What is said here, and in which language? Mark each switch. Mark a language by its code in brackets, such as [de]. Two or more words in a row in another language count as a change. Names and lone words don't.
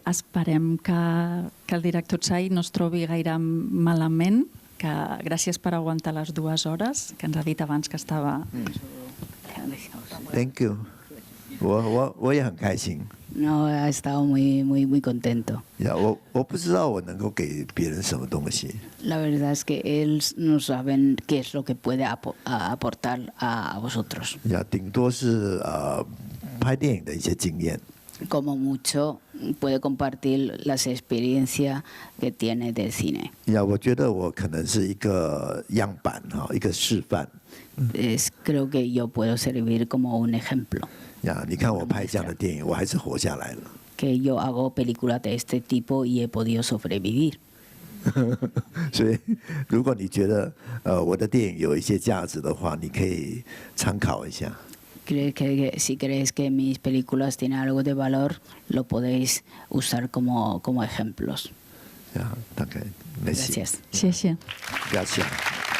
[ca] Esperem que el director Tsai no es trobi gaire malament, que gràcies per aguantar les 2 hores, que ens ha dit abans que estava... [en] Thank you. [zh] 我也很开心。 [es] No, ha estado muy contento. Ya, [zh] 我不知道我能够给别人什么东西。 [es] La verdad es que él no saben qué es lo que puede aportar a vosotros. [zh] 呀，顶多是拍电影的一些经验。 [es] Como mucho puede compartir las experiencias que tiene del cine. [zh] 呀，我觉得我可能是一个样板哈，一个示范。 [es] Creo que yo puedo servir como un ejemplo. [zh] 呀，你看我拍这样的电影，我还是活下来了。 [es] Que yo hago películas de este tipo y he podido sobrevivir. [zh] 所以，如果你觉得我的电影有一些价值的话，你可以参考一下。 [es] Si creéis que mis películas tienen algo de valor, lo podéis usar como ejemplos. Ya, gracias. [zh] Xie. [es] Gracias.